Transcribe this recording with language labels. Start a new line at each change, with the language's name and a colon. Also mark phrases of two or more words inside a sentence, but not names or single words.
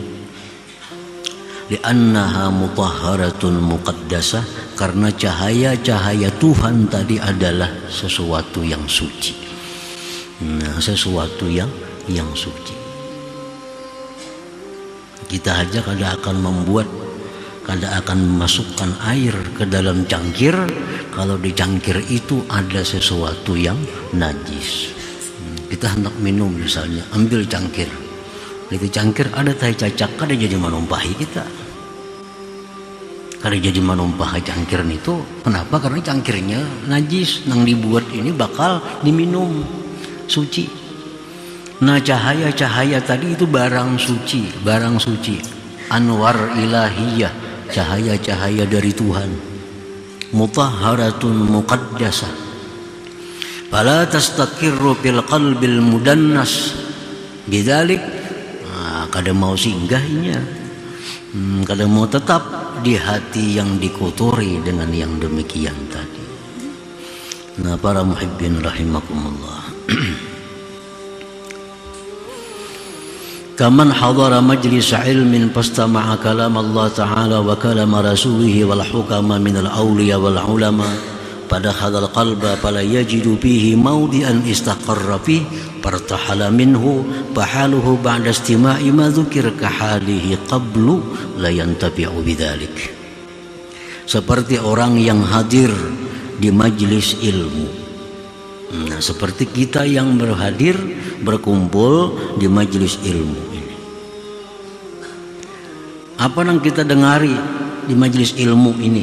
Arabic: لأنها مطهرة مقدسة,
Indonesian: karena cahaya-cahaya Tuhan tadi adalah sesuatu yang suci. Sesuatu yang suci. Kita aja kadang akan memasukkan air ke dalam cangkir, kalau di cangkir itu ada sesuatu yang najis. Kita hendak minum misalnya, ambil cangkir.
Banjar: Itu cangkir ada tai cacak, kada jadi manumpahi kita. Kada jadi manumpah cangkir itu.
Indonesian: Kenapa? Karena cangkirnya najis, nang dibuat ini bakal diminum, suci. Nah, cahaya-cahaya tadi itu barang suci,
Arabic: أنوار إلهية,
Indonesian: cahaya-cahaya dari Tuhan.
Arabic: مطهرة مقدسة. فلا تستقر في القلب المدنس.
Banjar: Bidzalik kada mau singgahnya,
Indonesian: kada mau tetap di hati yang dikotori dengan yang demikian tadi. Nah, para
Arabic: محبين رحمكم الله. كمن حضر مجلس علم فاستمع كلام الله تعالى وكلام رسوله والحكماء من الأولياء والعلماء صادف هذا القلب فلا يجد فيه موضعا استقر فيه فارتحل منه فحاله بعد استماع ما ذكر كحاله قبل لا ينتفع بذلك.
Indonesian: Seperti orang yang hadir di majlis ilmu. Nah, seperti kita yang berkumpul di majlis ilmu ini. Apa yang kita dengari di majlis ilmu ini?